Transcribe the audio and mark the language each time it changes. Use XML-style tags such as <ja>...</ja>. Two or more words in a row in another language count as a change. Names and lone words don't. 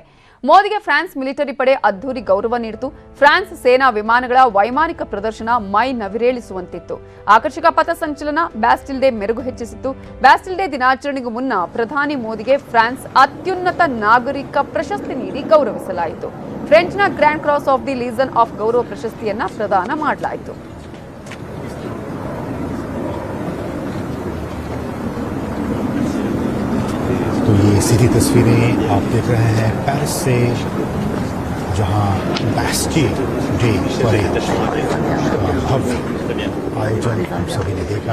<kn>ಮೋದಿಗೆ ಫ್ರಾನ್ಸ್ ಮಿಲಿಟರಿ ಪಡೆ ಅದ್ದೂರಿ ಗೌರವ ನೀಡಿತು. ಫ್ರಾನ್ಸ್ ಸೇನಾ ವಿಮಾನಗಳ ವೈಮಾನಿಕ ಪ್ರದರ್ಶನ ಮೈ ನವಿರೇಳಿಸುವಂತಿತ್ತು. ಆಕರ್ಷಕ ಪಥಸಂಚಲನ ಬ್ಯಾಸ್ಟಿಲ್ ಡೇ ಮೆರುಗು ಹೆಚ್ಚಿಸಿತ್ತು. ಬ್ಯಾಸ್ಟಿಲ್ ಡೇ ದಿನಾಚರಣೆಗೂ ಮುನ್ನ ಪ್ರಧಾನಿ ಮೋದಿಗೆ ಫ್ರಾನ್ಸ್ ಅತ್ಯುನ್ನತ ನಾಗರಿಕ ಪ್ರಶಸ್ತಿ ನೀಡಿ ಗೌರವಿಸಲಾಯಿತು. ಫ್ರೆಂಚ್ನ ಗ್ರ್ಯಾಂಡ್ ಕ್ರಾಸ್ ಆಫ್ ದಿ ಲೀಜನ್ ಆಫ್ ಗೌರವ ಪ್ರಶಸ್ತಿಯನ್ನ ಪ್ರದಾನ ಮಾಡಲಾಯಿತು.</kn> <hi>तो ये सीधी तस्वीरें आप देख रहे हैं पेरिस से, जहां बैस्टिल डे परेड भव्य आयोजन हम सभी ने देखा।</hi>